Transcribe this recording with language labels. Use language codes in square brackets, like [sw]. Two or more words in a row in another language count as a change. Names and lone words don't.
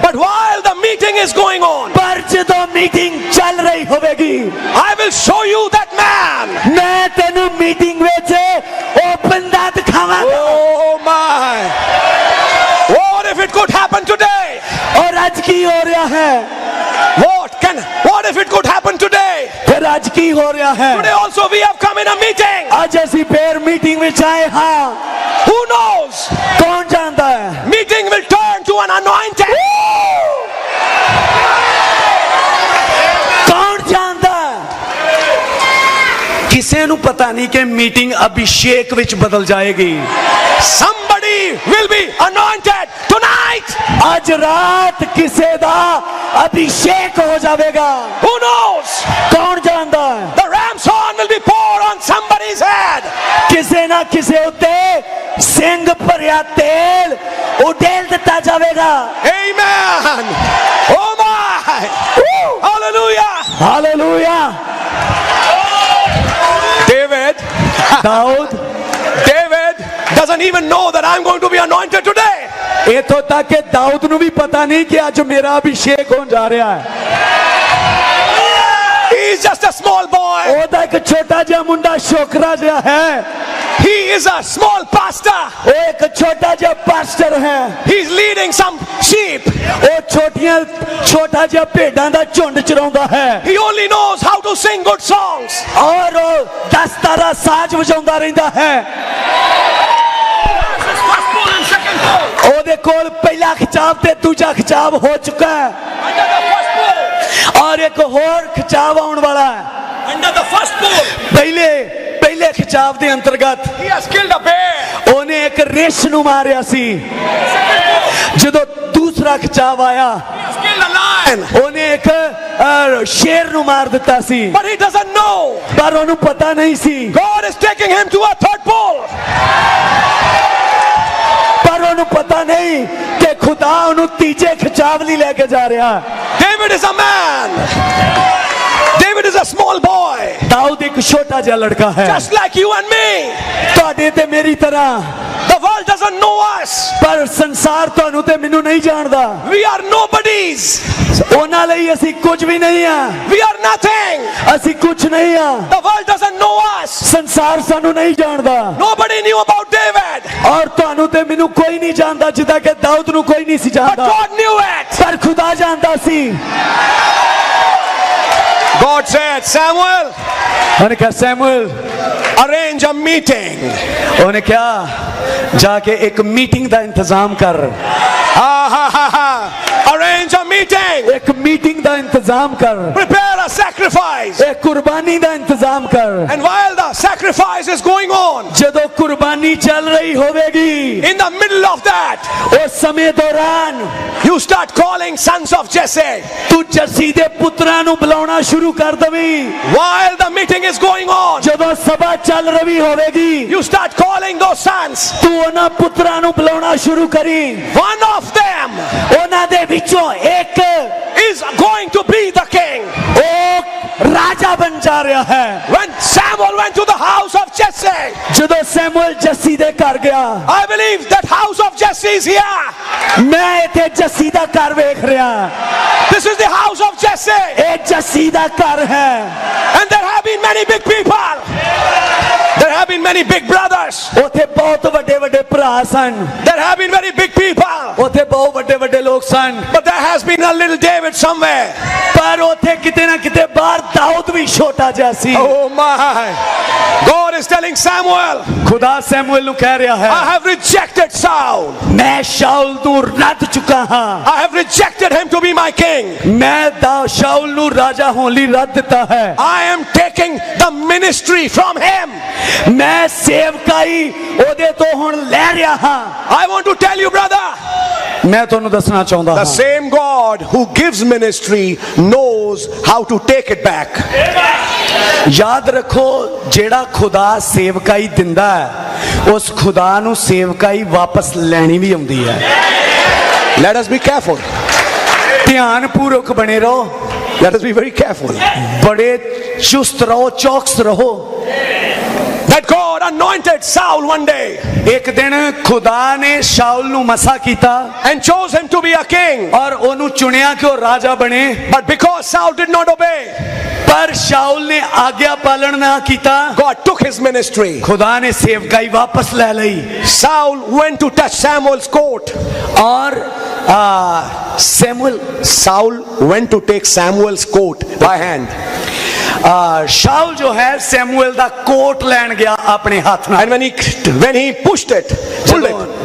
[en] But while the meeting is going on, [pa] ਪਰ ਜਦੋਂ ਮੀਟਿੰਗ ਚੱਲ ਰਹੀ ਹੋਵੇਗੀ, [en] I will show you that man. [pa] ਮੈਂ ਤੈਨੂੰ ਮੀਟਿੰਗ ਵਿੱਚ ਉਹ ਬੰਦਾ ਦਿਖਾਵਾਂਗਾ। [en] Oh my. What if it could happen today? [pa] ਔਰ ਅੱਜ ਕੀ ਹੋ ਰਿਹਾ ਹੈ? [en] What if it could happen today? [pa] ਫਿਰ ਅੱਜ ਕੀ ਹੋ ਰਿਹਾ ਹੈ? [en] Today also we have come in a meeting. [pa] ਅੱਜ ਐਸੀ ਫਿਰ ਮੀਟਿੰਗ ਮੇਂ ਆਏ ਹਾਂ। [en] Who knows? [hi] कौन जानता है? [en] Meeting will turn to an anointing. [hi] कौन जानता है? [pa] ਕਿਸੀ ਨੂੰ ਪਤਾ ਨਹੀਂ ਕਿ ਮੀਟਿੰਗ ਅਭਿਸ਼ੇਕ ਵਿੱਚ ਬਦਲ ਜਾਏਗੀ। [en] Somebody will be anointed tonight. [pa] ਅੱਜ ਰਾਤ ਕਿਸੇ ਦਾ ਅਭਿਸ਼ੇਕ ਹੋ ਜਾਏਗਾ। [en] Who knows? [hi] कौन जानता है? [en] The ram's horn will be poured on somebody's head. [pa] ਕਿਸੇ ਨਾ ਕਿਸੇ ਉੱਤੇ ਸਿੰਗ ਭਰਿਆ ਤੇਲ ਉਡੇਲ ਦਿੱਤਾ ਜਾਏਗਾ। [en] Amen. Oh my. Hallelujah. [pa] हालेलुया। [en] David, [pa] दाऊद [en] David doesn't even know that I'm going to be anointed today. [pa] ਇੱਥੋਂ ਤੱਕ ਕਿ ਦਾਊਦ ਨੂੰ ਭੀ ਪਤਾ ਨਹੀਂ ਕਿ ਅੱਜ ਮੇਰਾ ਅਭਿਸ਼ੇਕ ਹੋਣ ਜਾ ਰਿਹਾ ਹੈ। [en] He's just a small boy. [pa] ਓਦਾ ਇੱਕ ਛੋਟਾ ਜਿਹਾ ਮੁੰਡਾ ਛੋਕਰਾ ਜਿਹਾ ਹੈ। [en] He is a small pastor. [pa] ਉਹ ਇੱਕ ਛੋਟਾ ਜਿਹਾ ਪਾਸਟਰ ਹੈ। [en] He's leading some sheep. [pa] ਉਹ ਛੋਟਾ ਜਿਹਾ ਭੇਡਾਂ ਦਾ ਝੁੰਡ ਚਰਾਉਂਦਾ ਹੈ। [en] He only knows how to sing good songs. [pa] ਔਰ ਉਹ 10-12 ਸਾਜ਼ ਬਜਾਉਂਦਾ ਰਹਿੰਦਾ ਹੈ। ਓਦੇ ਕੋਲ ਪਹਿਲਾ ਖਿਚਾਵ ਤੇ ਦੂਜਾ ਖਿਚਾਵ ਹੋ ਚੁੱਕਾ ਹੈ ਔਰ ਇੱਕ ਹੋਰ ਖਿਚਾਵ ਆਉਣ ਵਾਲਾ ਹੈ। [en] Under the first bull, [pa] ਪਹਿਲੇ ਖਿਚਾਵ ਦੇ ਅੰਤਰਗਤ [en] he has killed a bear. [pa] ਓਹਨੇ ਇੱਕ ਰਿੱਛ ਨੂੰ ਮਾਰਿਆ ਸੀ। ਜਦੋਂ ਦੂਸਰਾ ਖਿਚਾਵ ਆਇਆ [en] He has killed a lion. [pa] ਓਹਨੇ ਇੱਕ ਸ਼ੇਰ ਨੂੰ ਮਾਰ ਦਿੱਤਾ ਸੀ। [en] But he doesn't know. [pa] ਪਰ ਓਹਨੂੰ ਪਤਾ ਨਹੀਂ ਸੀ। [en] God is taking him to a third bull. [pa] ਪਰ ਓਹਨੂੰ ਪਤਾ ਨਹੀਂ ਕਿ ਖ਼ੁਦਾ ਓਹਨੂੰ ਤੀਜੇ ਖਿਚਾਵ ਲਈ ਲੈਕੇ ਜਾ ਰਿਹਾ ਹੈ। [en] David is a man. David is a small boy. [pa] ਦਾਊਦ ਇੱਕ ਛੋਟਾ ਜਿਹਾ ਲੜਕਾ ਹੈ, [en] Just like you and me. [pa] ਤੁਹਾਡੇ ਤੇ ਮੇਰੀ ਤਰ੍ਹਾਂ। [en] The world doesn't know us. [pa] ਪਰ ਸੰਸਾਰ ਤੁਹਾਨੂੰ ਤੇ ਮੈਨੂੰ ਨਹੀਂ ਜਾਣਦਾ। [en] We are nobodies. [pa] ਓਹਨਾਂ ਲਈ ਅਸੀਂ ਕੁਝ ਭੀ ਨਹੀਂ ਆਂ। [en] We are nothing. [pa] ਅਸੀਂ ਕੁਝ ਨਹੀਂ ਆਂ। [en] The world doesn't know us. [pa] ਸੰਸਾਰ ਸਾਨੂੰ ਨਹੀਂ ਜਾਣਦਾ। [en] Nobody knew about David. [pa] ਔਰ ਤੁਹਾਨੂੰ ਤੇ ਮੈਨੂੰ ਕੋਈ ਨਹੀਂ ਜਾਣਦਾ ਜਿਦਾਂ ਕਿ ਦਾਊਦ ਨੂੰ ਕੋਈ ਨਹੀਂ ਸੀ [en] But [pa] जानदा। [en] God knew it. [pa] ਪਰ ਖ਼ੁਦਾ ਜਾਣਦਾ ਸੀ। [en] God said, Samuel, [pa] ਉਨ੍ਹੇਂ ਕਹਾ ਸੈਮੂਅਲ, [en] arrange a meeting. [pa] ਉਨ੍ਹੇਂ ਕਿਆ ਜਾਕੇ ਇੱਕ ਮੀਟਿੰਗ ਦਾ ਇੰਤਜ਼ਾਮ ਕਰ। [en] Arrange a meeting. [pa] ਇੱਕ ਮੀਟਿੰਗ ਦਾ ਇੰਤਜ਼ਾਮ ਕਰ। [en] Prepare a sacrifice. [pa] ਇੱਕ ਕੁਰਬਾਨੀ ਦਾ ਇੰਤਜ਼ਾਮ ਕਰ। [en] And while the sacrifice is going on, [pa] ਜਦੋਂ ਕੁਰਬਾਨੀ ਚੱਲ ਰਹੀ ਹੋਵੇਗੀ, [en] in the middle of that, [pa] ਉਸ ਸਮੇਂ ਦੌਰਾਨ [en] you start calling sons of Jesse. [pa] ਤੂੰ ਜੱਸੀ ਦੇ ਪੁੱਤਰਾਂ ਨੂੰ ਬੁਲਾਉਣਾ ਸ਼ੁਰੂ ਕਰ ਦਵੀਂ। [en] While the meeting is going on, [pa] ਜਦੋਂ ਸਭਾ ਚੱਲ ਰਹੀ ਹੋਵੇਗੀ, [en] you start calling those sons. [pa] ਤੂੰ ਉਨ੍ਹਾਂ ਪੁੱਤਰਾਂ ਨੂੰ ਬੁਲਾਉਣਾ ਸ਼ੁਰੂ ਕਰੀਂ। [en] One of them [pa] ਉਨ੍ਹਾਂ ਦੇ ਵਿੱਚੋਂ ਇੱਕ [en] is going to be the king. [pa] ਓਹ ਰਾਜਾ ਬਣ ਜਾ ਰਿਹਾ ਹੈ। [en] When Samuel went to the house of Jesse, [pa] ਜਦੋਂ ਸੈਮੂਅਲ ਜੱਸੀ ਦੇ ਘਰ ਗਿਆ, [en] I believe that house of Jesse is here. [pa] ਮੈਂ ਇੱਥੇ ਜੱਸੀ ਦਾ ਘਰ ਵੇਖ ਰਿਹਾ। [en] This is the house of Jesse. [pa] ਇਹ ਜੱਸੀ ਦਾ ਘਰ ਹੈ। [en] And there have been many big people. There have been many big brothers. [pa] ਉੱਥੇ ਬਹੁਤ ਵੱਡੇ-ਵੱਡੇ ਭਰਾ ਸਨ। [en] There have been very big people. [pa] ਉੱਥੇ ਬਹੁਤ ਵੱਡੇ-ਵੱਡੇ ਲੋਕ ਸਨ। [en] But there has been a little David somewhere. [pa] ਪਰ ਉੱਥੇ ਕਿਤੇ ਨਾ ਕਿਤੇ ਬਾਹਰ ਦਾਊਦ ਭੀ ਛੋਟਾ ਜਿਹਾ ਸੀ। [en] Oh my. God is telling Samuel, [pa] ਖ਼ੁਦਾ ਸੈਮੂਅਲ ਨੂੰ ਕਹਿ ਰਿਹਾ ਹੈ, [en] I have rejected Saul. [pa] ਮੈਂ ਸ਼ਾਊਲ ਨੂੰ ਰੱਦ ਚੁੱਕਾ ਹਾਂ। [en] I have rejected him to be my king. [pa] ਮੈਂ ਸ਼ਾਊਲ ਨੂੰ ਰਾਜਾ ਹੋਣ ਲਈ ਰੱਦ ਦਿੱਤਾ ਹੈ। [en] I am taking the ministry from him. [pa] ਮੈਂ ਸੇਵਕਾਈ ਓਦੇ ਤੋਂ ਹੁਣ ਲੈ ਰਿਹਾ ਹਾਂ। [en] I want to tell you, brother, [pa] ਮੈਂ ਤੁਹਾਨੂੰ ਦੱਸਣਾ ਚਾਹੁੰਦਾ [en] the [pa] हां, [en] same God who gives ministry knows how to take it back. [pa] ਯਾਦ ਰੱਖੋ ਜਿਹੜਾ ਖ਼ੁਦਾ ਸੇਵਕਾਈ ਦਿੰਦਾ ਹੈ, ਉਸ ਖ਼ੁਦਾ ਨੂੰ ਸੇਵਕਾਈ ਵਾਪਸ ਲੈਣੀ ਭੀ ਆਉਂਦੀ ਹੈ। [en] Let us be careful. [pa] ਧਿਆਨ ਪੂਰਵਕ ਬਣੇ ਰਹੋ। [en] Let us be very careful. [pa] ਬੜੇ ਚੁਸਤ ਰਹੋ, ਚੌਕਸ ਰਹੋ। [en] That God anointed Saul one day [pa] ਇੱਕ ਦਿਨ ਖ਼ੁਦਾ ਨੇ ਸ਼ਾਊਲ ਨੂੰ ਮਸਹ ਕੀਤਾ [en] and chose him to be a king. [pa] ਔਰ ਓਹਨੂੰ ਚੁਣਿਆ ਕਿ ਓਹ ਰਾਜਾ ਬਣੇ। [en] But because Saul did not obey, [pa] ਪਰ ਸ਼ਾਊਲ ਨੇ ਆਗਿਆ ਪਾਲਣ ਨਾ ਕੀਤਾ, [en] God took his ministry. [pa] ਖ਼ੁਦਾ ਨੇ ਸੇਵਕਾਈ ਵਾਪਸ ਲੈ ਲਈ। [en] Saul went to touch Samuel's coat. [pa] और [en] Saul went to take Samuel's coat by hand. [pa] ਸ਼ਾਊਲ ਜੋ ਹੈ ਸੈਮੂਅਲ ਦਾ ਕੋਟ ਲੈਣ ਗਿਆ ਆਪਣੇ ਹੱਥ ਨਾਲ। [en] And when he pushed it, pulled it,